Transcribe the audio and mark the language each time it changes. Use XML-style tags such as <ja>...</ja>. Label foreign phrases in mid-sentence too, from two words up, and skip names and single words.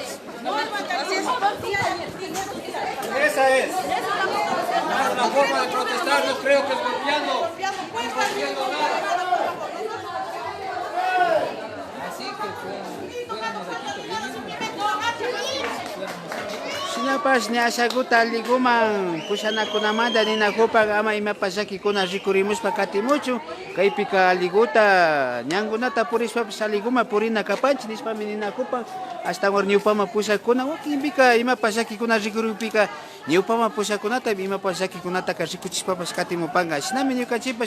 <es>Así es. Esa es. La forma de protestar no creo que es golpeando. Así que fuéramos aquí, pero yo mismo.</es> <qu>Shinapas ni ashaguta liguman pushanakunamanta ninakupan ama imapas llakikuna rikurimushpa katimuchu kaypika liguta ñankunata purishpapas aliguma purina kapanchik nishpami ninakupan hasta ñawpama pushakuna wakinpika imapas llakikuna rikuripika ñawpama pushakunata imapas llakikunata rikuchishpapas katimupanqa shinami ñukanchikpas</qu>